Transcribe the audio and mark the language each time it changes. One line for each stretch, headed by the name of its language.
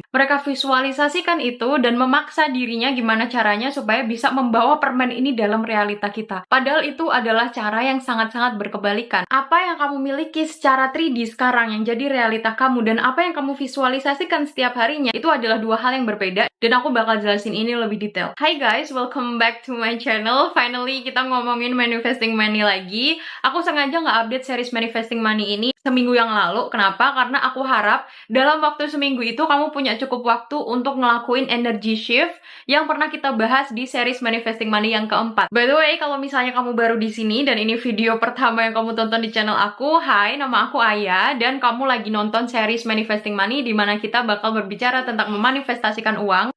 Indonesian: Mereka visualisasikan itu dan memaksa dirinya gimana caranya supaya bisa membawa permen ini dalam realita kita. Padahal itu adalah cara yang sangat-sangat berkebalikan. Apa yang kamu miliki secara 3D sekarang yang jadi realita kamu dan apa yang kamu visualisasikan setiap harinya itu adalah dua hal yang berbeda, dan aku bakal jelasin ini lebih detail.
English: Hai guys, welcome back to my channel.
Indonesian: Finally kita ngomongin manifesting money lagi. Aku sengaja nggak update series manifesting money ini seminggu yang lalu. Kenapa? Karena aku harap dalam waktu seminggu itu kamu punya cukup waktu untuk ngelakuin energy shift yang pernah kita bahas di series manifesting money yang keempat. By the way, kalau misalnya kamu baru di sini dan ini video pertama yang kamu tonton di channel aku, hai, nama aku Aya dan kamu lagi nonton series manifesting money di mana kita bakal berbicara tentang memanifestasikan uang.